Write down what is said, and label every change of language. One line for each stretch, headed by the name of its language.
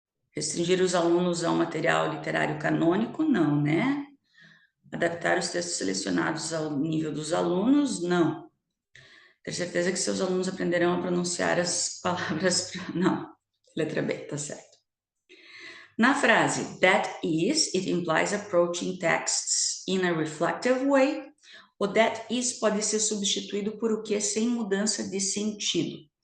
Portuguese: Restringir os alunos a um material literário canônico? Não, né? Adaptar os textos selecionados ao nível dos alunos? Não. Ter certeza que seus alunos aprenderão a pronunciar as palavras? Não. Letra B, tá certo. Na frase
English: that is, it implies approaching texts in a reflective way.
Portuguese: O
English: that is
Portuguese: pode ser substituído por o que sem mudança de sentido.